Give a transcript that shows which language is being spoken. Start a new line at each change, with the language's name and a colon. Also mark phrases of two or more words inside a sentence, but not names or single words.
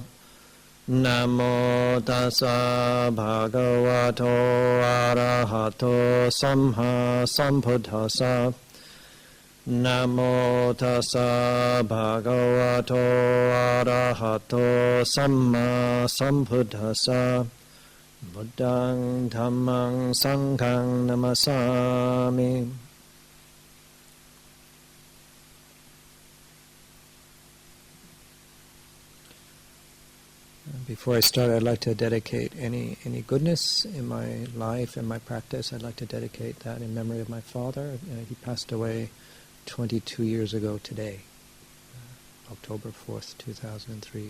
Pali: Namo tassa bhagavato arahato samma sambuddhassa. Namo tassa bhagavato arahato samma sambuddhassa. Buddhaṃ Dhammaṃ Sanghaṃ Namasami.
English: Before I start, I'd like to dedicate any goodness in my life and my practice. I'd like to dedicate that in memory of my father. He passed away 22 years ago today, October 4th, 2003.